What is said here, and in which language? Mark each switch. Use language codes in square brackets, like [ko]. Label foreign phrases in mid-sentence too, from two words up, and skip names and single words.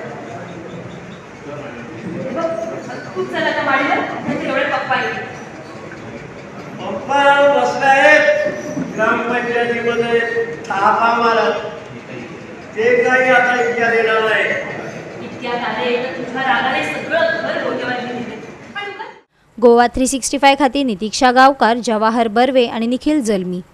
[mr] पप्पा बसलाय ग्रामपंचायतीमध्ये थापा मारत। ते काही आता इतक्या देणार नाही। [kok] गोवा 365 खातीर नितीक्षा गावकार, जवाहर बर्वे आणि निखिल जल्मी।